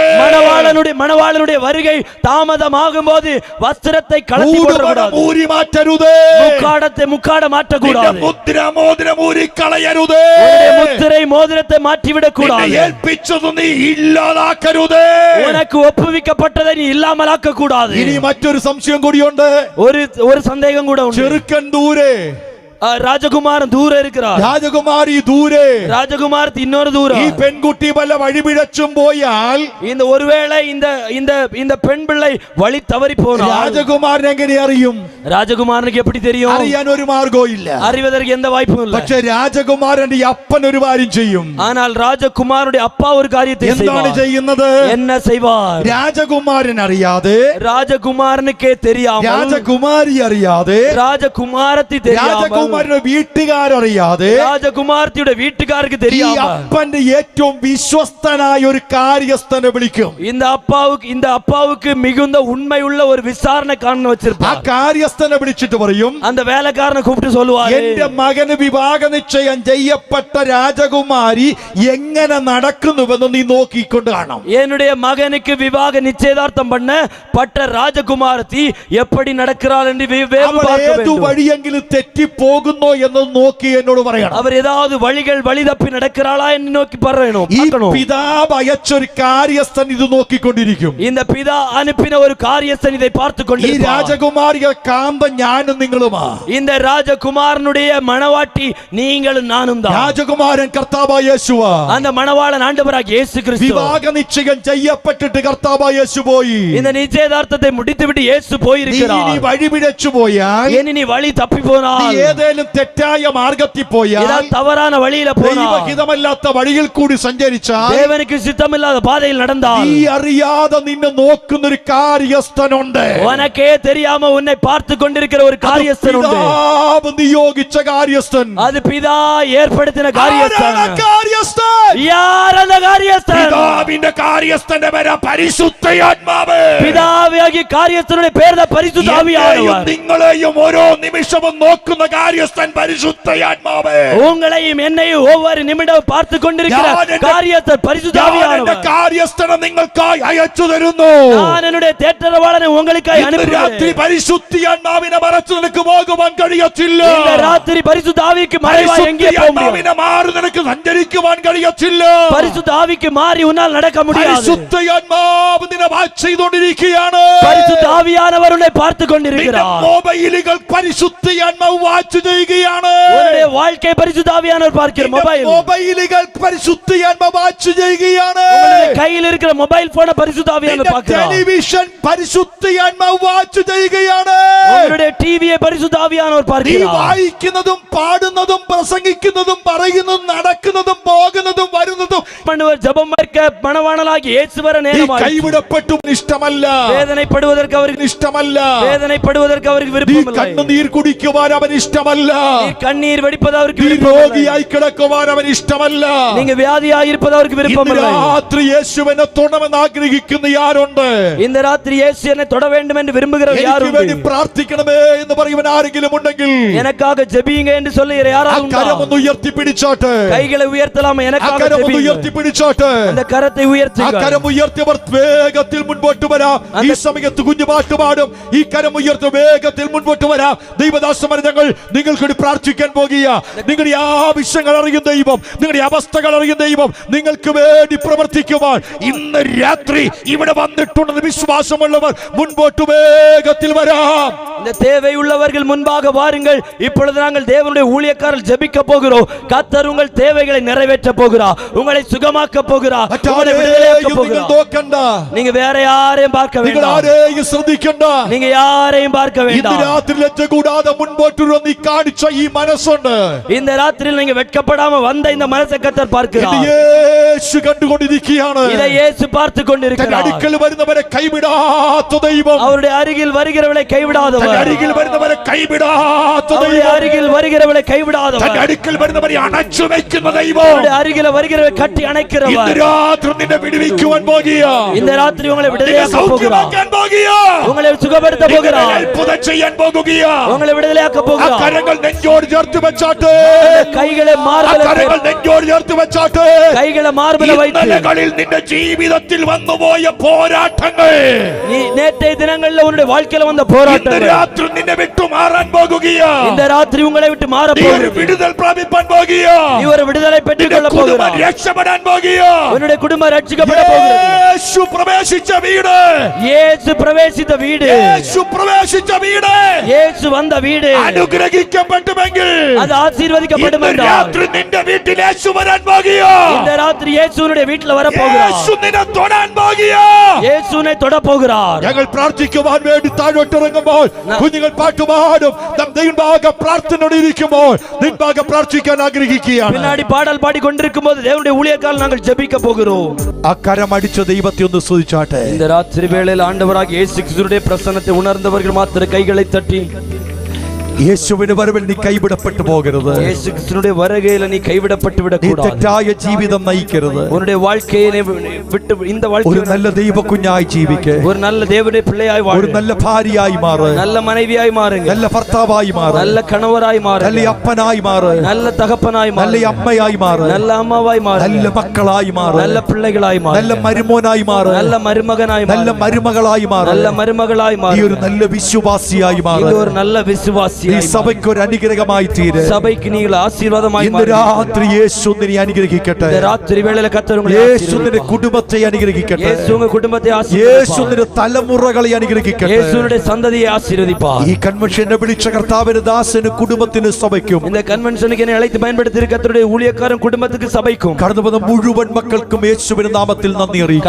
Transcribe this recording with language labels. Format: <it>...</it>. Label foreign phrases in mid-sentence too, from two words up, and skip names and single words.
<ta>மணவாளனுடைய வருகை தாமதமாகும் போது வஸ்திரத்தை கழட்டி போடக்கூடாது.</ta> <ml>ഊരി മാറ്റരുത്.</ml> <ta>முக்காட மாற்றக்கூடாது.</ta> <ml>മുദ്രമോതിരം ഊരിക്കളയരുത്.</ml> <ta>முத்திரை மோதிரத்தை மாற்றிவிடக் கூடாது.</ta> <ml>ഏൽപ്പിച്ചത് നീ ഇല്ലാതാക്കരുത്.</ml> <ta>உனக்கு ஒப்புவிக்கப்பட்டதை நீ இல்லாமலாக்க கூடாது.</ta> <ml>ഇനി മറ്റൊരു സംശയം കൂടിയുണ്ട്.</ml> <ta>ஒரு சந்தேகம் கூட உண்டு.</ta> <ml>ചെറുക്കൻ ദൂരെ,</ml> <ta>ராஜகுமாரன் தூரம் இருக்கிறார்.</ta> <ml>രാജകുമാരി ദൂരെ.</ml> <ta>ராஜகுமாரத்து இன்னொரு தூரம்.</ta> <ml>ഈ പെൺകുട്ടി വല്ല വഴിപിഴച്ചും പോയാൽ</ml> <ta>இந்த ஒருவேளை இந்த பெண் பிள்ளை வழி தவறி போனால்</ta> <ml>രാജകുമാരൻ എങ്ങനെ അറിയും?</ml> <ta>ராஜகுமாரனுக்கு எப்படி தெரியும்?</ta> <ml>അറിയാൻ ഒരു മാർഗവും ഇല്ല.</ml> <ta>அறிவதற்கு எந்த வாய்ப்பும் இல்லை.</ta> <ml>പക്ഷെ രാജകുമാരന്റെ ഈ അപ്പൻ ഒരു കാര്യം ചെയ്യും.</ml> <ta>ஆனால் ராஜகுமாரனுடைய அப்பா ஒரு காரியத்தை</ta> <ml>എന്താണ്</ml> <ta>செய்வார்.</ta> <ml>ചെയ്യുന്നത്?</ml> <ta>என்ன செய்வார்?</ta> <ml>രാജകുമാരൻ അറിയാതെ,</ml> <ta>ராஜகுமாரனுக்கே தெரியாமல்,</ta> <ml>രാജകുമാരി അറിയാതെ,</ml> <ta>ராஜகுமாரத்தி தெரியாமல்,</ta> <ml>രാജകുമാരന്റെ വീട്ടുകാരറിയാതെ,</ml> <ta>ராஜகுமாரத்தியோட வீட்டுக்காருக்கு</ta> <ml>ഈ</ml> <ta>தெரியாமல்</ta> <ml>അപ്പന്റെ ഏറ്റവും വിശ്വസ്തനായ ഒരു കാര്യസ്ഥനെ വിളിക്കും.</ml> <ta>இந்த அப்பாவுக்கு மிகுந்த உண்மை உள்ள ஒரு விசாரணைக்காரனை</ta> <ml>ആ</ml> <ta>வச்சிருப்பார்.</ta> <ml>കാര്യസ്ഥനെ വിളിച്ചിട്ട് പറയും,</ml> <ta>அந்த வேலைக்காரனை கூப்பிட்டு சொல்லுவாரு,</ta> <ml>എന്റെ മകന് വിവാഹ നിശ്ചയം ചെയ്യപ്പെട്ട രാജകുമാരി എങ്ങനെ നടക്കുന്നുവെന്ന് നീ നോക്കിക്കൊണ്ട് കാണാം.</ml> <ta>என்னுடைய மகனுக்கு விவாக நிச்சயதார்த்தம் பண்ணப்பட்ட ராஜகுமாரத்தி எப்படி நடக்கிறாள் என்று வேவு</ta> <ml>അവൾ</ml> <ta>பார்க்க</ta> <ml>ഏതു</ml> <ta>வேண்டும்.</ta> <ml>വഴിയെങ്കിലും തെറ്റിപ്പോകുന്നോ എന്ന് നോക്കി എന്നോട് പറയണം.</ml> <ta>அவர் ஏதாவது வழி தப்பி நடக்கிறாளா என்று நோக்கி</ta> <ml>ഈ</ml> <ta>பார்க்கணும்.</ta> <ml>പിതാവ് അയച്ചൊരു കാര്യസ്ഥൻ ഇത് നോക്കിക്കൊണ്ടിരിക്കും.</ml> <ta>இந்த பிதா அனுப்பின ஒரு காரியஸ்தன் இதை பார்த்து</ta> <ml>ഈ</ml> <ta>கொண்டிருப்பார்.</ta> <ml>രാജകുമാരിയെ കാന്ത ഞാനും നിങ്ങളുമാ.</ml> <ta>இந்த ராஜகுமாரனுடைய மணவாட்டி நீங்களும் நானும் தான்.</ta> <ml>രാജകുമാരൻ കർത്താവായ യേശുവാ.</ml> <ta>அந்த மணவாளன் ஆண்டவராகிய இயேசு கிறிஸ்து.</ta> <ml>വിവാഹ നിശ്ചയം ചെയ്യപ്പെട്ടിട്ട് കർത്താവായ യേശു പോയി.</ml> <ta>இந்த நிச்சயதார்த்தத்தை முடித்துவிட்டு இயேசு</ta> <ml>നീ</ml> <ta>போயிருக்கிறார்.</ta> <ml>വഴിപിഴച്ചു പോയാൽ,</ml> <ta>இனி நீ வழி தப்பி</ta> <ml>നീ</ml> <ta>போனால்,</ta> <ml>ഏതേലും തെറ്റായ മാർഗത്തിൽ പോയാൽ,</ml> <ta>ஏதாவது தவறான வழியில போனால்,</ta> <ml>ദൈവഹിതമല്ലാത്ത വഴിയിൽ കൂടി സഞ്ചരിച്ചാൽ,</ml> <ta>தேவனுக்கு சித்தமில்லாத பாதையில் நடந்தால்,</ta> <ml>നീ അറിയാതെ നിന്നെ നോക്കുന്നൊരു കാര്യസ്ഥനുണ്ട്.</ml> <ta>உனக்கே தெரியாம உன்னை பார்த்து கொண்டிருக்கிற ஒரு காரியஸ்தன் உண்டு.</ta> <ml>പിതാവ് നിയോഗിച്ച കാര്യസ്ഥൻ.</ml> <ta>அது பிதா ஏற்படுத்தின காரியஸ்தன்.</ta> <ml>ആരാണ് കാര്യസ്ഥൻ?</ml> <ta>யார் அந்த காரியஸ்தன்?</ta> <ml>പിതാവിന്റെ കാര്യസ്ഥന്റെ പേരാ പരിശുദ്ധയാത്മാവ്.</ml> <ta>பிதாவாகிய காரியஸ்தனுடைய பேர் தான் பரிசுத்த ஆவியானவர்.</ta> <ml>നിങ്ങളെയും ഓരോ നിമിഷവും നോക്കുന്ന കാര്യസ്ഥൻ പരിശുദ്ധയാത്മാവ്.</ml> <ta>உங்களையும் என்னையும் ஒவ்வொரு நிமிடம் பார்த்து கொண்டிருக்கிற காரியஸ்தன் பரிசுத்த ஆவியானவர்.</ta> <ml>കാര്യസ്ഥനെ നിങ്ങൾക്കായി അയച്ചു തരുന്നു.</ml> <ta>நான் என்னுடைய தேற்றரவாளனை உங்களுக்காய்</ta> <ml>ഇന്ന് രാത്രി</ml> <ta>அனுப்புகிறேன்.</ta> <ml>പരിശുദ്ധാത്മാവിനെ മറച്ചു നിനക്ക് പോകുവാൻ കഴിയത്തില്ല.</ml> <ta>இந்த ராத்திரி பரிசுத்த ஆவிக்கு மறைவாய் எங்கே போக முடியும்?</ta> <ml>പരിശുദ്ധാത്മാവിനെ മാറി നിനക്ക് സഞ്ചരിക്കുവാൻ കഴിയത്തില്ല.</ml> <ta>பரிசுத்த ஆவிக்கு மாறி உன்னால் நடக்க முடியாது.</ta> <ml>പരിശുദ്ധാത്മാവ് നിന്നെ വാച്ച് ചെയ്തുകൊണ്ടിരിക്കുകയാണ്.</ml> <ta>பரிசுத்த ஆவியானவர் உன்னை பார்த்து</ta> <ml>നിന്റെ</ml> <ta>கொண்டிருக்கிறார்.</ta> <ml>മൊബൈലുകൾ പരിശുദ്ധാത്മാവ് വാച്ച് ചെയ്യുകയാണ്.</ml> <ta>உன்னுடைய வாழ்க்கை பரிசுத்த ஆவியானவர் பார்க்கிற மொபைல்.</ta> <ml>മൊബൈലുകൾ പരിശുദ്ധാത്മാവ് വാച്ച് ചെയ്യുകയാണ്.</ml> <ta>உங்களுடைய கையில் இருக்கிற மொபைல் போனை பரிசுத்த ஆவியானவர் பார்க்கிறார்.</ta> <ml>ടെലിവിഷൻ പരിശുദ്ധാത്മാവ് വാച്ച് ചെയ്യുകയാണ്.</ml> <ta>உங்களுடைய டிவியை பரிசுத்த ஆவியானவர்</ta> <ml>നീ</ml> <ta>பார்க்கிறார்.</ta> <ml>വായിക്കുന്നതും പാടുന്നതും പ്രസംഗിക്കുന്നതും പറയുന്നതും നടക്കുന്നതും പോകുന്നതും വരുന്നതും</ml> <ta>பண்ணுவர் ஜெபம் வைக்க மணவாளனாகிய இயேசு வர</ta> <ml>നീ</ml> <ta>நேரமாயிற்று.</ta> <ml>കൈവിടപ്പെട്ടു ഇഷ്ടമല്ല.</ml> <ta>வேதனைப்படுவதற்கு அவருக்கு</ta> <ml>ഇഷ്ടമല്ല.</ml> <ta>வேதனைப்படுவதற்கு அவருக்கு</ta> <ml>നീ</ml> <ta>விருப்பமில்லை.</ta> <ml>കണ്ണുനീർ കുടിക്കുവാൻ അവൻ ഇഷ്ടമല്ല. ഇഷ്ടമല്ല.</ml> <ta>நீ கண்ணீர் வடிப்பது அவருக்கு</ta> <ml>നീ</ml> <ta>விருப்பமில்லை.</ta> <ml>രോഗിയായി കിടക്കുവാൻ അവൻ ഇഷ്ടമല്ല.</ml> <ta>நீங்க வியாதியாக இருப்பது அவருக்கு</ta> <ml>ഇന്ന്</ml> <ta>விருப்பமில்லை.</ta> <ml>രാത്രി യേശുവിനെ തൊടണമെന്ന് ആഗ്രഹിക്കുന്ന ആരുണ്ട്?</ml> <ta>இந்த ராத்திரி இயேசு என்னை தொட வேண்டும் என்று விரும்புகிறவர் யார்</ta> <ml>എനിക്ക് വേണ്ടി</ml> <ta>உண்டு?</ta> <ml>പ്രാർത്ഥിക്കണമേ എന്ന് പറയുവാൻ ആരെങ്കിലും ഉണ്ടെങ്കിൽ</ml> <ta>எனக்காக ஜெபியுங்க என்று சொல்லுகிற யாராவது உண்டா?</ta> <ml>കരമൊന്ന് ഉയർത്തി പിടിച്ചാട്ട്.</ml> <ta>கைகளை உயர்த்தலாமா? எனக்காக</ta> <ml>കരമൊന്ന്</ml> <ta>ஜெபியுங்க.</ta> <ml>ഉയർത്തി പിടിച്ചാട്ട്. அந்த കരத்தை ഉയർത്തുക. കരം ഉയർത്തിയവർ വേഗത്തിൽ മുൻപോട്ട് വരാം. ഈ സമയത്ത് കുഞ്ഞു പാട്ട് പാടും. ഈ കരം ഉയർത്തി വേഗത്തിൽ മുൻപോട്ട് വരാം. ദൈവദാസന്മാരെ, ഞങ്ങൾ നിങ്ങൾക്ക് വേണ്ടി പ്രാർത്ഥിക്കാൻ പോകുക. നിങ്ങളുടെ ആവശ്യങ്ങൾ അറിയും ദൈവം, നിങ്ങളുടെ അവസ്ഥകൾ അറിയും ദൈവം, നിങ്ങൾക്ക് വേണ്ടി പ്രവർത്തിക്കുവാൻ ഇന്ന് രാത്രി ഇവിടെ വന്നിട്ടുണ്ടെന്ന് വിശ്വാസമുള്ളവർ മുൻപോട്ട് വേഗത്തിൽ വരാം.</ml> <ta>இந்த தேவை உள்ளவர்கள் முன்பாக வாருங்கள். இப்பொழுது நாங்கள் தேவனுடைய ஊழியக்காரர்கள் ஜெபிக்க போகிறோம். கர்த்தர் உங்கள் தேவைகளை நிறைவேற்ற போகிறார். உங்களை சுகமாக்க போகிறார். உங்களை விடுதலையாக்க போகிறார்.</ta> <ml>നോക്കണ്ട,</ml> <ta>நீங்க വേற யாரையும் பார்க்க</ta> <ml>നിങ്ങൾ</ml> <ta>வேண்டாம்.</ta> <ml>ആരെയും ശ്രദ്ധിക്കണ്ട.</ml> <ta>நீங்க யாரையும் பார்க்க</ta> <ml>ഇന്ന്</ml> <ta>வேண்டாம்.</ta> <ml>രാത്രി ലജ്ജ കൂടാതെ മുൻപോട്ട് നീ കാണിച്ച ഈ മനസ്സുണ്ട്.</ml> <ta>இந்த ராத்திரியில் நீங்க வெட்கப்படாம வந்த இந்த மனசை கர்த்தர்</ta> <ml>ഇത്</ml> <ta>பார்க்கிறார்.</ta> <ml>യേശു കണ്ടുകൊണ്ടിരിക്കുകയാണ്.</ml> <ta>இதை இயேசு பார்த்து</ta> <ml>തന്റെ</ml> <ta>கொண்டிருக்கிறார்.</ta> <ml>അടുക്കൽ വരുന്നവരെ കൈവിടാത്ത ദൈവം,</ml> <ta>அவருடைய அருகில் வருகிறவளை</ta> <ml>തന്റെ</ml> <ta>கைவிடாதவர்.</ta> <ml>അരികിൽ വരുന്നവരെ കൈവിടാത്ത</ml> <ta>அவருடைய</ta> <ml>ദൈവം,</ml> <ta>அருகில் வருகிறவளை</ta> <ml>തന്റെ</ml> <ta>கைவிடாதவர்.</ta> <ml>അടുക്കൽ വരുന്നവരെ അണച്ചു വെക്കുന്ന ദൈവം</ml> <ta>அவருடைய அருகில் வருகிறவரை கட்டி</ta> <ml>ഇന്ന്</ml> <ta>அணைக்கிறவர்.</ta> <ml>രാത്രി നിന്നെ വിടുവിക്കുവാൻ പോകുക.</ml> <ta>இந்த ராத்திரி உங்களை</ta> <ml>നിന്നെ</ml> <ta>விடுதலையாக்க போகிறார்.</ta> <ml>സൗഖ്യമാക്കാൻ പോകുക.</ml> <ta>உங்களை சுகப்படுத்த</ta> <ml>നിന്നെ</ml> <ta>போகிறார்.</ta> <ml>അത്ഭുതം ചെയ്യാൻ പോകുക.</ml> <ta>உங்களை விடுதலையாக்க</ta> <ml>ആ</ml> <ta>போகிறார்.</ta> <ml>കരങ്ങൾ നെഞ്ചോട് ചേർത്ത് വെച്ചാട്ട്,</ml> <ta>கைகளை</ta> <ml>ആ</ml> <ta>மார்பில</ta> <ml>കരങ്ങൾ നെഞ്ചോട് ചേർത്ത് വെച്ചാട്ട്,</ml> <ta>கைகளை மார்பில வைத்து</ta> <ml>ഇന്നലകളിൽ നിന്റെ ജീവിതത്തിൽ വന്നുപോയ പോരാട്ടങ്ങൾ</ml> <ta>நீ நேற்றைய தினங்கள்ல உன்னுடைய வாழ்க்கையில வந்த</ta> <ml>ഇന്ന്</ml> <ta>போராட்டங்கள்</ta> <ml>രാത്രി നിന്നെ വിട്ടു മാറാൻ പോകുകയാ.</ml> <ta>இந்த ராத்திரி உங்களை விட்டு மாற</ta> <ml>നീ ഒരു</ml> <ta>போகிறது.</ta> <ml>വിടുതൽ പ്രാപിപ്പാൻ പോകുകയാ.</ml> <ta>நீ ஒரு விடுதலை பெற்றுக்</ta> <ml>നിന്റെ</ml> <ta>கொள்ள</ta> <ml>കുടുംബം</ml> <ta>போகிறாய்.</ta> <ml>രക്ഷപ്പെടാൻ പോകുകയാ.</ml> <ta>உன்னுடைய குடும்பம் ரட்சிக்கப்பட போகிறது.</ta> <ml>യേശു പ്രവേശിച്ച വീട്,</ml> <ta>இயேசு பிரவேசித்த வீடு,</ta> <ml>യേശു പ്രവേശിച്ച വീട്</ml> <ta>இயேசு வந்த வீடு</ta> <ml>അനുഗ്രഹിക്കപ്പെട്ടുമെങ്കിൽ</ml> <ta>அது ஆசீர்வதிக்கப்படும்</ta> <ml>ഇന്ന്</ml> <ta>என்றால்</ta> <ml>രാത്രി നിന്റെ വീട്ടിൽ യേശു വരാൻ പോകുകയാ.</ml> <ta>இந்த ராத்திரி இயேசுனுடைய வீட்டுல வர போகிறார்.</ta> <ml>യേശു നിന്നെ തൊടാൻ പോകുകയാ.</ml> <ta>இயேசுனை தொட போகிறார்.</ta> <ml>ഞങ്ങൾ പ്രാർത്ഥിക്കുവാൻ വേണ്ടി താഴോട്ടിറങ്ങുമ്പോൾ കുഞ്ഞുങ്ങൾ പാട്ടുപാടും. നാം ദൈവഭാഗ പ്രാർത്ഥനയോടെ ഇരിക്കുമ്പോൾ നിൻഭാഗ പ്രാർത്ഥിക്കാൻ ആഗ്രഹിക്കുകയാണ്.</ml> <ta>பின்னாடி பாடல் பாடி கொண்டிருக்கும் போது தேவனுடைய ஊழியக்கால் நாங்கள் ஜெபிக்க போகிறோம்.</ta> <ml>ആ കരമടിച്ച ദൈവത്തെ ഒന്ന് സ്തുതിച്ചാട്ടെ.</ml> <ta>இந்த ராத்திரி வேளையில் ஆண்டவராக இயேசு கிறிஸ்துவினுடைய பிரசன்னத்தை உணர்ந்தவர்கள் மாத்திர கைகளை தட்டி,</ta> <ml>യേശുവിന്റെ വരവിൽ നീ കൈവിടപ്പെട്ടു പോകരുത്.</ml> <ta>இயேசு கிறிஸ்துவினுடைய வருகையில நீ கைவிடப்பட்டு</ta> <ml>നീ</ml> <ta>விடக்கூடாது.</ta> <ml>തെറ്റായ ജീവിതം നയിക്കരുത്.</ml> <ta>உன்னுடைய வாழ்க்கையை நீ விட்டு இந்த</ta> <ml>ഒരു</ml> <ta>வாழ்க்கையை</ta> <ml>നല്ല ദൈവ കുഞ്ഞായി ജീവിക്ക്.</ml> <ta>ஒரு நல்ல தேவனுடைய பிள்ளையாய்</ta> <ml>ഒരു</ml> <ta>வாழு.</ta> <ml>നല്ല ഭാര്യയായി മാറ്.</ml> <ta>நல்ல மனைவியாய் மாறுங்க.</ta> <ml>നല്ല ഭർത്താവായി മാറ്.</ml> <ta>நல்ல கணவராய்</ta> <ml>നല്ല</ml> <ta>மாறுங்க.</ta> <ml>അപ്പനായി മാറ്.</ml> <ta>நல்ல தகப்பனாய்</ta> <ml>നല്ല</ml> <ta>மாறுங்க.</ta> <ml>അമ്മയായി മാറ്.</ml> <ta>நல்ல അമ്മാവായി</ta> <ml>നല്ല</ml> <ta>மாறுங்க.</ta> <ml>മക്കളായി മാറ്.</ml> <ta>நல்ல പിള്ളകളായി</ta> <ml>നല്ല</ml> <ta>மாறுங்க.</ta> <ml>മരുമോനായി മാറ്.</ml> <ta>நல்ல மருமகனாய்</ta> <ml>നല്ല</ml> <ta>மாறுங்க.</ta> <ml>മരുമകളായി മാറ്.</ml> <ta>நல்ல மருமகளாய்</ta> <ml>നീ ഒരു</ml> <ta>மாறுங்க.</ta> <ml>നല്ല വിശ്വാസിയായി മാറ്.</ml> <ta>நீ ஒரு நல்ல</ta> <ml>നീ</ml> <ta>விசுவாசியாய்</ta> <ml>സഭയ്ക്ക് ഒരു അനുഗ്രഹമായി തീര്.</ml> <ta>சபைக்கு நீங்கள் ஆசீர்வாதமாய்</ta> <ml>ഇന്ന്</ml> <ta>மாறுங்க.</ta> <ml>രാത്രി യേശു നിന്നെ അനുഗ്രഹിക്കട്ടെ.</ml> <ta>இந்த ராத்திரி வேளையில கர்த்தர் உங்களை</ta> <ml>യേശു</ml> <ta>ஆசீர்வதிப்பார்.</ta> <ml>നിന്റെ കുടുംബത്തെ അനുഗ്രഹിക്കട്ടെ.</ml> <ta>இயேசு உங்க குடும்பத்தை</ta> <ml>യേശു</ml> <ta>ஆசீர்வதிப்பார்.</ta> <ml>നിന്റെ തലമുറകളെ അനുഗ്രഹിക്കട്ടെ.</ml> <ta>இயேசுனுடைய சந்ததியை ஆசீர்வதிப்பார்.</ta> <ml>ഈ കൺവെൻഷനെ വിളിച്ച കർത്താവിന് ദാസന് കുടുംബത്തിന് സഭയ്ക്കും</ml> <ta>இந்த கன்வென்ஷனுக்கு என்னை அழைத்து பயன்படுத்தி கர்த்தருடைய ஊழியக்காரன் குடும்பத்துக்கு சபைக்கும்</ta> <ml>കടന്നു വന്ന മുഴുവൻ മക്കൾക്കും യേശുവിന്റെ നാമത്തിൽ നന്ദി അറിയിക്കുന്നു.</ml>